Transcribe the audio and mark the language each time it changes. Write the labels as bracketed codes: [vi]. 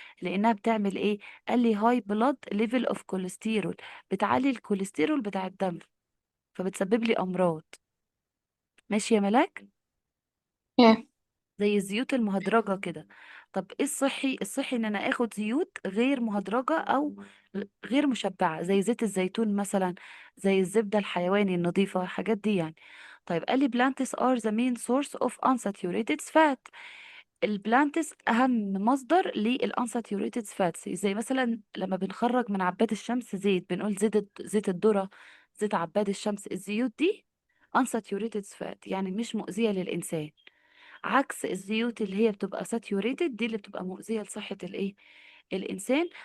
[ar] لانها بتعمل ايه؟ قال لي هاي بلاد ليفل اوف كوليسترول، بتعلي الكوليسترول بتاع الدم، فبتسبب لي امراض. ماشي يا ملاك؟ كيف؟ زي الزيوت المهدرجه كده. طب ايه الصحي؟ الصحي ان انا اخد زيوت غير مهدرجه او غير مشبعه، زي زيت الزيتون مثلا، زي الزبده الحيواني النظيفه، الحاجات دي يعني. طيب قال لي [en] plants are the main source of unsaturated fat. [ar] البلانتس اهم مصدر للانساتيوريتد فاتس، زي مثلا لما بنخرج من عباد الشمس زيت بنقول زيت الذرة، زيت عباد الشمس. الزيوت دي unsaturated فات يعني مش مؤذية للإنسان، عكس الزيوت اللي هي بتبقى ساتيوريتد دي اللي بتبقى مؤذية لصحة الايه؟ الإنسان.